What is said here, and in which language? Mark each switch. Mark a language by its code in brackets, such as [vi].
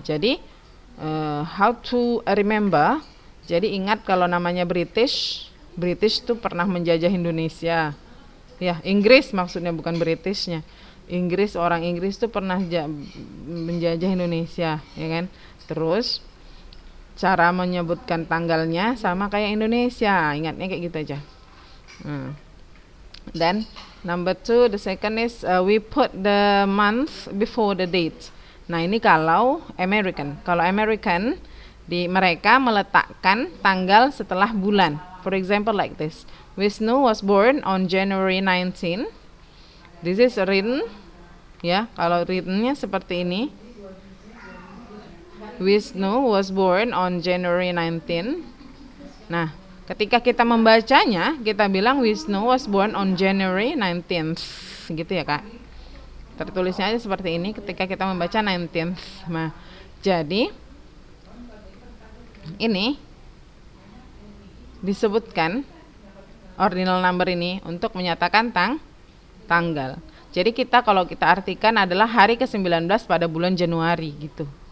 [id] Jadi [en] how to remember. [id] Jadi ingat kalau namanya British tuh pernah menjajah Indonesia. Ya, Inggris maksudnya, bukan Britishnya. Orang Inggris tuh pernah menjajah Indonesia, ya kan? Terus cara menyebutkan tanggalnya sama kayak Indonesia. Ingatnya kayak gitu aja. [en] Then number 2, the second is we put the month before the date. [id] Nah, ini kalau American. Kalau American, mereka meletakkan tanggal setelah bulan. [en] For example like this. Wisnu was born on January 19. This is written. [id] Ya, kalau writtennya seperti ini. [en] Wisnu was born on January 19. [id] Nah, ketika kita membacanya, kita bilang [en] Wisnu was born on January 19th. [id] Gitu ya, Kak. Tertulisnya aja seperti ini ketika kita membaca 19th. Nah, jadi ini disebutkan ordinal number ini untuk menyatakan tanggal. Jadi kalau kita artikan adalah hari ke-19 pada bulan Januari gitu.